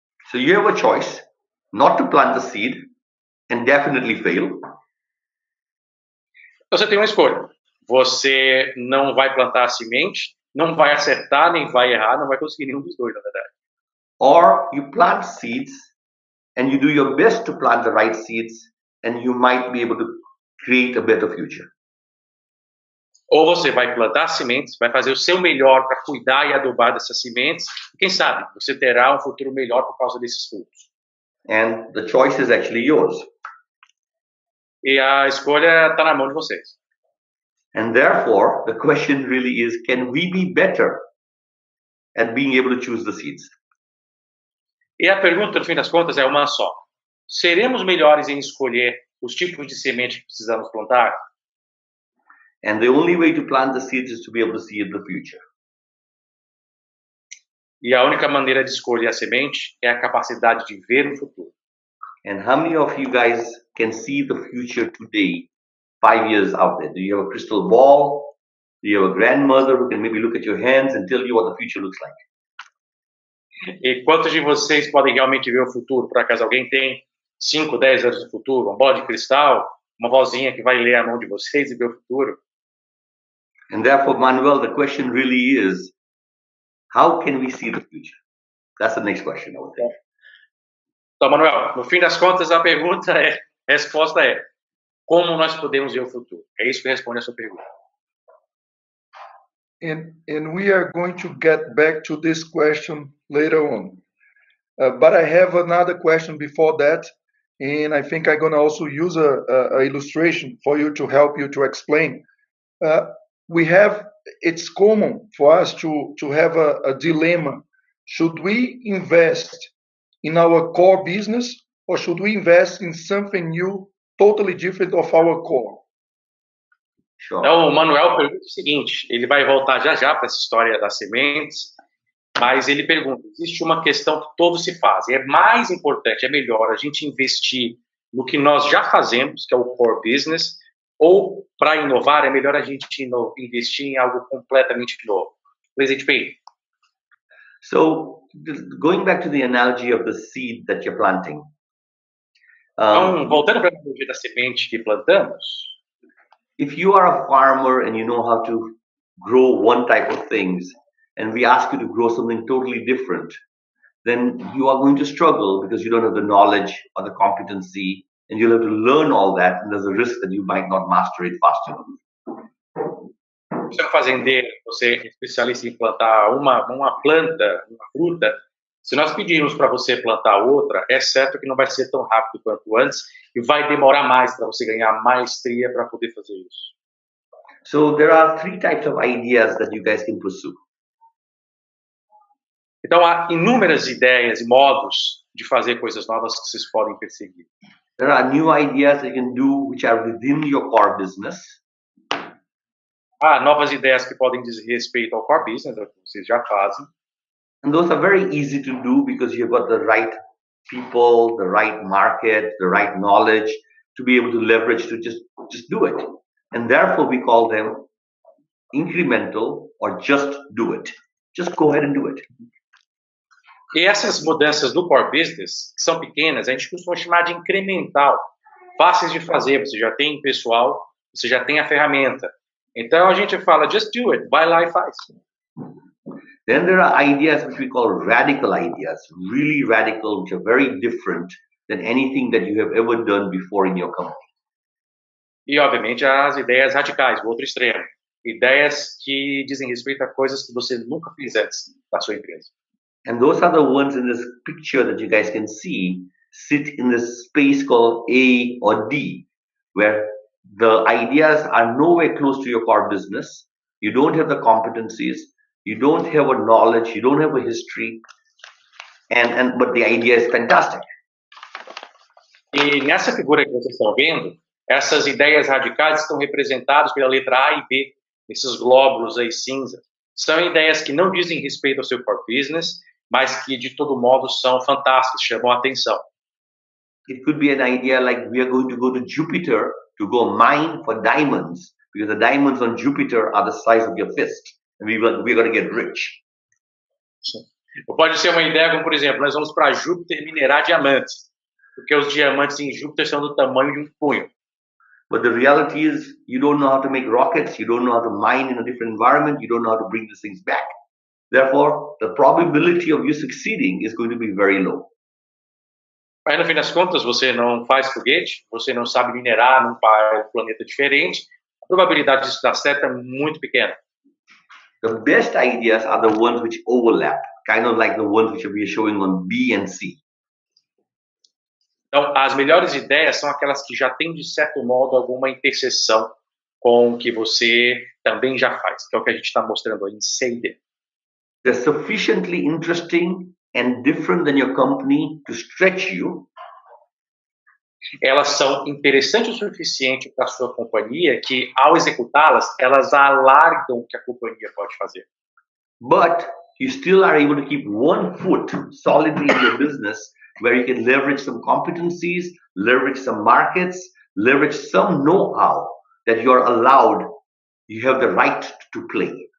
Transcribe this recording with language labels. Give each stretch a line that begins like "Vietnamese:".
English: So you have a choice not to plant the seed and definitely fail.
Portuguese: Você tem uma escolha. Você não vai plantar a semente, não vai acertar, nem vai errar, não vai conseguir nenhum dos dois, na verdade.
English: Or you plant seeds and you do your best to plant the right seeds and you might be able to create a better future.
Portuguese: Ou você vai plantar sementes, vai fazer o seu melhor para cuidar e adubar dessas sementes, e quem sabe você terá um futuro melhor por causa desses frutos.
English: And the choice is actually yours.
Portuguese: E a escolha está na mão de vocês.
English: And therefore, the question really is, can we be better at being able to choose the seeds?
Portuguese: E a pergunta, no fim das contas, é uma só. Seremos melhores em escolher os tipos de semente que precisamos plantar?
English: And the only way to plant the seeds is to be able to see the future.
Portuguese: E a única maneira de escolher a semente é a capacidade de ver o futuro.
English: And how many of you guys can see the future today, 5 years out there? Do you have a crystal ball? Do you have a grandmother who can maybe look at your hands and tell you what the future looks like?
Portuguese: E quantos de vocês podem realmente ver o futuro? Por acaso alguém tem 5, 10 anos de futuro? Uma bola de cristal? Uma vozinha que vai ler a mão de vocês e ver o futuro?
English: And therefore, Manuel, the question really is, how can we see the future? That's the next question, I would think.
Portuguese: Então, Manuel, no fim das contas, a resposta é, como nós podemos ver o futuro? É isso que responde a sua pergunta.
English: And we are going to get back to this question later on. But I have another question before that, and I think I'm going to also use a illustration for you to help you to explain. It's common for us to have a dilemma. Should we invest in our core business, or should we invest in something new, totally different of our core? Sure.
Portuguese: Então, o Manuel pergunta o seguinte, ele vai voltar já para essa história das sementes, mas ele pergunta, existe uma questão que todos se fazem, é mais importante, é melhor a gente investir no que nós já fazemos, que é o core business, ou para inovar, é melhor a gente investir em algo completamente novo. Presidente Payne.
English: So, going back to the analogy of the seed that you're planting.
Portuguese: Então, voltando para a analogia da semente que plantamos,
English: if you are a farmer and you know how to grow one type of things, and we ask you to grow something totally different, then you are going to struggle because you don't have the knowledge or the competency, and you'll have to learn all that, and there's a risk that you might not master it fast enough.
Portuguese: Você é um fazendeiro, você é especialista em plantar uma planta, uma fruta, se nós pedirmos para você plantar outra, é certo que não vai ser tão rápido quanto antes e vai demorar mais para você ganhar maestria para poder fazer isso.
English: So there are 3 types of ideas that you guys can pursue.
Portuguese: Então, há inúmeras ideias e modos de fazer coisas novas que vocês podem perseguir.
English: There are new ideas that you can do which are within your core business.
Portuguese: Há novas ideias que podem dizer respeito ao core business, que vocês já fazem.
English: And those are very easy to do because you've got the right people, the right market, the right knowledge to be able to leverage to just do it. And therefore we call them incremental or just do it. Just go ahead and do it.
Portuguese: E essas mudanças do core business, que são pequenas, a gente costuma chamar de incremental, fáceis de fazer, você já tem pessoal, você já tem a ferramenta. Então a gente fala,
English: just do it,
Portuguese: vai lá e faz.
English: Then there are ideas which we call radical ideas, really radical, which are very different than anything that you have ever done before in your company.
Portuguese: E, obviamente, as ideias radicais, o outro extremo. Ideias que dizem respeito a coisas que você nunca fez antes na sua empresa.
English: And those are the ones in this picture that you guys can see sit in this space called A or D, where the ideas are nowhere close to your core business. You don't have the competencies. You don't have a knowledge, you don't have a history, but the idea is fantastic.
Portuguese: E nessa figura que vocês estão vendo, essas ideias radicais estão representadas pela letra A e B, esses glóbulos aí cinza. São ideias que não dizem respeito ao seu core business, mas que de todo modo são fantásticas, chamam a atenção.
English: It could be an idea like we are going to go to Jupiter to go mine for diamonds, because the diamonds on Jupiter are the size of your fist. And we're going to get rich.
Portuguese: Ou pode ser uma ideia como, por exemplo, nós vamos para Júpiter minerar diamantes, porque os diamantes em Júpiter são do tamanho de um punho.
English: But the reality is, you don't know how to make rockets, you don't know how to mine in a different environment, you don't know how to bring these things back. Therefore, the probability of you succeeding is going to be very low.
Portuguese: Aí, no fim das contas, você não faz foguete, você não sabe minerar num planeta diferente, a probabilidade disso dar certo é muito pequena.
English: The best ideas are the ones which overlap, kind of like the ones which we are showing on B and C.
Portuguese: Então, as melhores ideias são aquelas que já têm, de certo modo, alguma interseção com o que você também já faz, que é o que a gente está mostrando aí em C&D.
English: They're sufficiently interesting and different than your company to stretch you.
Portuguese: Elas são interessantes o suficiente para a sua companhia que, ao executá-las, elas alargam o que a companhia pode fazer.
English: But you still are able to keep one foot solidly in your business where you can leverage some competencies, leverage some markets, leverage some know-how that you're allowed, you have the right to play.